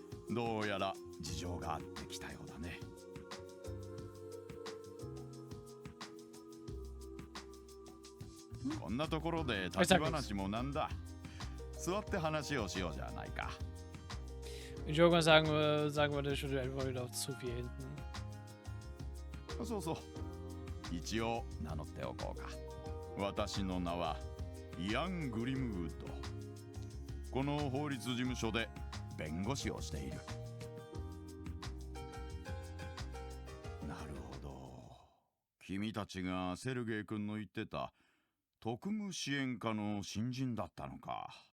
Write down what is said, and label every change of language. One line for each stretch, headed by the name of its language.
Japanese: どうやら事情があってきたようだね。こんなところで立ち話もなんだ。座って話をしようじゃないか。
German: Ich würde mal sagen wir das schon einfach wieder zu viel hinten.
Japanese: そうそう。一応名乗っておこうか。私の名はイアン・グリムウッド。この法律事務所で弁護士をしている。なるほど。君たちがセルゲイ君の言ってた特務支援課の新人だったのか。